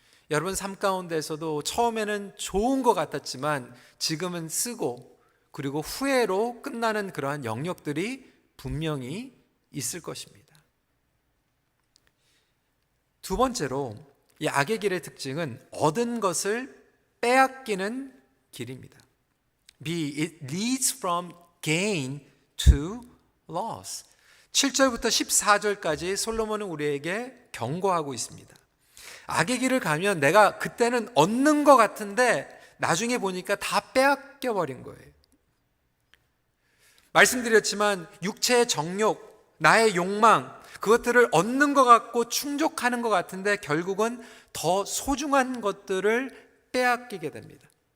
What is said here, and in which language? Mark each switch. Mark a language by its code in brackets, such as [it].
[ko] 여러분 삶 가운데서도 처음에는 좋은 것 같았지만 지금은 쓰고 그리고 후회로 끝나는 그러한 영역들이 분명히 있을 것입니다. 두 번째로 이 악의 길의 특징은 얻은 것을 빼앗기는 길입니다. [en] It leads from gain to loss. [ko] 7절부터 14절까지 솔로몬은 우리에게 경고하고 있습니다. 악의 길을 가면 내가 그때는 얻는 것 같은데 나중에 보니까 다 빼앗겨 버린 거예요. 말씀드렸지만 육체의 정욕, 나의 욕망, 그것들을 얻는 것 같고 충족하는 것 같은데 결국은 더 소중한 것들을 빼앗기게 됩니다.